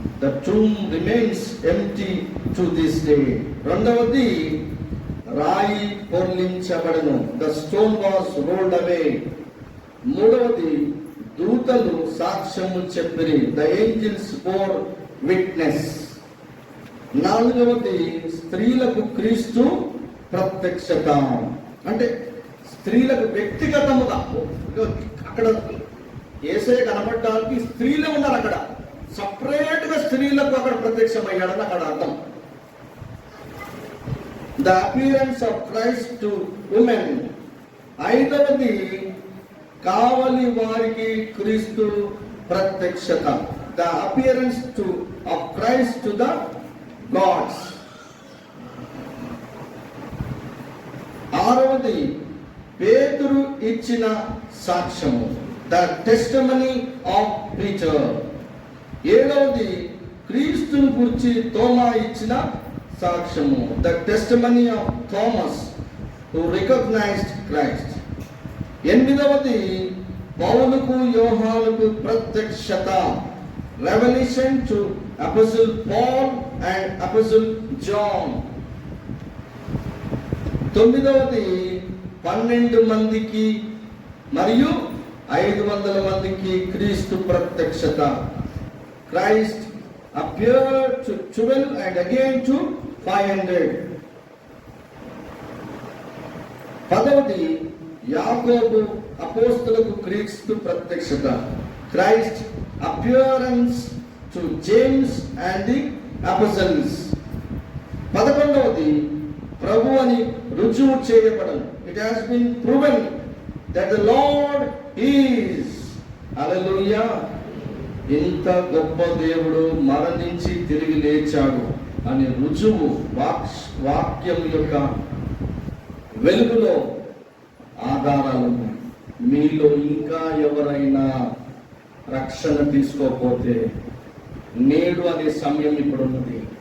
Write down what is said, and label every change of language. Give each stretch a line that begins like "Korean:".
English: The tomb remains empty to this day.
Telugu: రెండవది, రాయి పొర్లించబడను.
English: The stone was rolled away.
Telugu: మూడవది, దూతలు సాక్ష్యము చెప్పిరి.
English: The angels bore witness.
Telugu: నాలుగవది, స్త్రీలకు క్రీస్తు ప్రత్యక్షత. అంటే స్త్రీలకు వ్యక్తిగతముగా, అక్కడ యేసయ్య కనబడడానికి స్త్రీలే ఉన్నారు. అక్కడ సపరేట్ గా స్త్రీలకు అక్కడ ప్రత్యక్షమయ్యాడని అక్కడ అర్థం.
English: The appearance of Christ to women.
Telugu: ఐదవది, కావలి వారికి క్రీస్తు ప్రత్యక్షత.
English: The appearance of Christ to the gods.
Telugu: ఆరవది, పేతురు ఇచ్చిన సాక్ష్యము.
English: The testimony of Peter.
Telugu: ఏడవది, క్రీస్తుని గురించి తోమా ఇచ్చిన సాక్ష్యము.
English: The testimony of Thomas who recognized Christ.
Telugu: ఎనిమిదవది, పౌలుకు యోహానుకు ప్రత్యక్షత.
English: Revelation to Apostle Paul and Apostle John.
Telugu: తొమ్మిదవది, 12 మందికి మరియు 500 మందికి క్రీస్తు ప్రత్యక్షత.
English: Christ appeared to 12 and again to 500.
Telugu: 10వది, యాకోబు అపోస్తలులకు క్రీస్తు ప్రత్యక్షత.
English: Christ appearance to James and the apostles.
Telugu: 11వది, ప్రభు అని రుజువు చేయబడను.
English: It has been proven that the Lord is.
Telugu: హల్లెలూయా. ఇంత గొప్ప దేవుడు మరణించి తిరిగి లేచాడు అనే రుజువు వాక్యం యొక్క వెలుగులో ఆధారాలు ఉన్నాయి. మీలో ఇంకా ఎవరైనా రక్షణ తీసుకోకపోతే నేడు అనే సమయం ఇప్పుడు ఉన్నది.